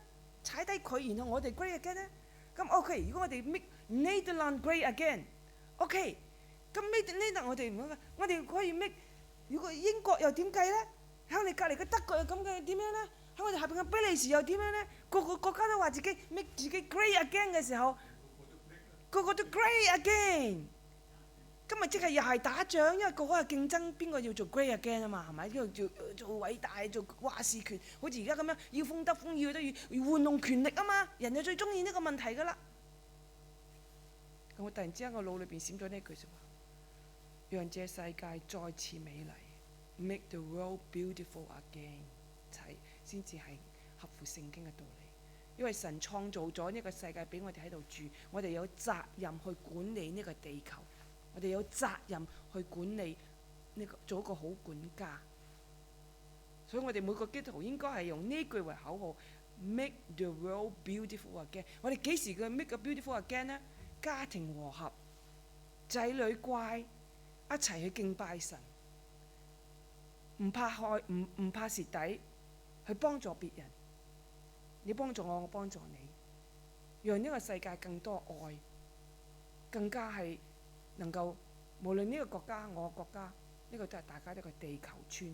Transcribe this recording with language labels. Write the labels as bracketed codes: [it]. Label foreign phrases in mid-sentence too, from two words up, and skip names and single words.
[yue] 踩低佢然後我哋 [en] Great Again [yue] 呢？咁 OK， 如果我哋 [en] Make Nederland Great Again， [yue] OK，咁 [en] Make Nederland [yue] 我哋唔好嘅，我哋可以 Make， 如果英國又點計呢？喺我哋隔離嘅德國又咁嘅點樣呢？喺我哋下邊嘅比利時又點樣呢？個個國家都話自己 make 自己 [en] great again [yue] 嘅時候，個個都 [en] great again。 [yue] 今日即係又係打仗，因為個個係競爭邊個要做 [en] great again [yue] 啊嘛，係咪？呢度做偉大，做話事權，好似而家咁樣要風得風，要得要玩弄權力啊嘛。人就最中意呢個問題㗎啦。咁我突然之間個腦裏邊閃咗呢句説話：讓這世界再次美麗 ， [en] make the world beautiful again。 [yue] 先至係合乎聖經嘅道理。因為神創造咗呢個世界俾我哋喺度住，我哋有責任去管理呢個地球，我哋有責任去管理呢個做一個好管家。所以我哋每個基督徒應該係用呢句為口號 ： [en] Make the world beautiful again。 [yue] 我哋幾時嘅 [en] make a beautiful again [yue] 呢？家庭和合，仔女乖，一齊去敬拜神，唔怕害，唔怕蝕底，去幫助別人。你幫助我，我幫助你，讓呢個世界更多愛，更加係能夠無論呢個國家我個國家，呢個都係大家一個地球村。